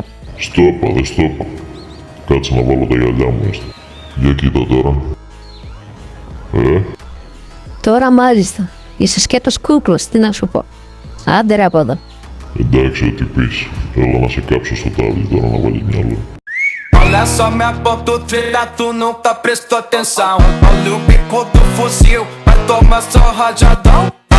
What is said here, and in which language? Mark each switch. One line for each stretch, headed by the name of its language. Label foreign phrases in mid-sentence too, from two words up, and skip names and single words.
Greek: Στο είπα, δεν στο είπα. Κάτσε να βάλω τα γυαλιά μου έστω. Για κοίτα τώρα. Τώρα μάλιστα. Είσαι σκέτος κούκλος, τι να σου πω. Άντε ρε από εδώ. Εντάξει, ό,τι πεις. Έλα να σε κάψω στο τάβλι τώρα να βάλεις μυαλό.
Portuguese: Olha só minha ponta treta, tu nunca prestou atenção. Olha o bico do fuzil, vai tomar só rajadão.